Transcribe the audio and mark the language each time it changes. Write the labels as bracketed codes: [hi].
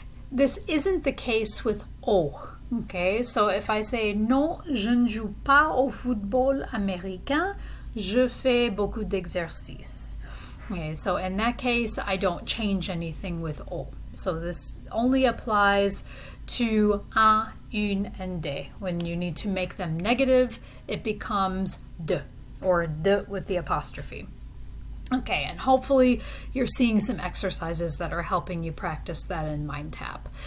[en] This isn't the case with au. Okay, so if I say [fr] non, je ne joue pas au football américain, je fais beaucoup d'exercices. [en] Okay, so in that case, I don't change anything with au. So this only applies to un, une, and de. When you need to make them negative, it becomes de, or de with the apostrophe. Okay, and hopefully you're seeing some exercises that are helping you practice that in MindTap.